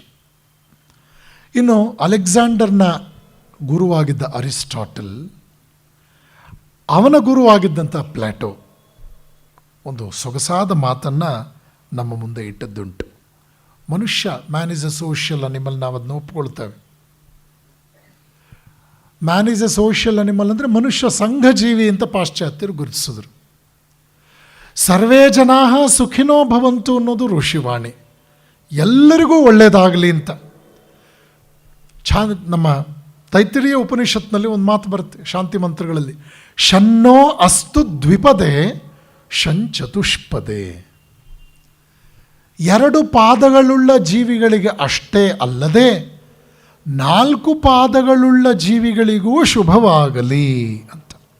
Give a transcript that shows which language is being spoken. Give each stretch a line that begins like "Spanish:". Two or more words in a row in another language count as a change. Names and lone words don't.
Kannada: ಇನ್ನು ಅಲೆಕ್ಸಾಂಡರ್ನ ಗುರುವಾಗಿದ್ದ ಅರಿಸ್ಟಾಟಲ್, ಅವನ ಗುರುವಾಗಿದ್ದಂಥ ಪ್ಲಾಟೋ ಒಂದು ಸೊಗಸಾದ ಮಾತನ್ನು ನಮ್ಮ ಮುಂದೆ ಇಟ್ಟದ್ದುಂಟು. ಮನುಷ್ಯ
English: Man is a social animal,
Kannada: ನಾವು ಅದನ್ನ ಒಪ್ಕೊಳ್ತೇವೆ.
English: Man is a social animal
Kannada: ಅಂದರೆ ಮನುಷ್ಯ ಸಂಘಜೀವಿ ಅಂತ ಪಾಶ್ಚಾತ್ಯರು ಗುರುತಿಸಿದ್ರು.
Sanskrit: ಸರ್ವೇ ಜನಾ ಸುಖಿನೋ ಭವಂತು
Kannada: ಅನ್ನೋದು ಋಷಿವಾಣಿ, ಎಲ್ಲರಿಗೂ ಒಳ್ಳೆಯದಾಗಲಿ ಅಂತ. ನಮ್ಮ ತೈತ್ತಿರೀಯ ಉಪನಿಷತ್ನಲ್ಲಿ ಒಂದು ಮಾತು ಬರುತ್ತೆ ಶಾಂತಿ ಮಂತ್ರಗಳಲ್ಲಿ,
Sanskrit: ಶನ್ನೋ ಅಸ್ತು ದ್ವಿಪದೇ ಶಂಚತುಷ್ಪದೇ.
Kannada: 2 ಪಾದಗಳುಳ್ಳ ಜೀವಿಗಳಿಗೆ ಅಷ್ಟೇ ಅಲ್ಲದೆ 4 ಪಾದಗಳುಳ್ಳ ಜೀವಿಗಳಿಗೂ ಶುಭವಾಗಲಿ ಅಂತ.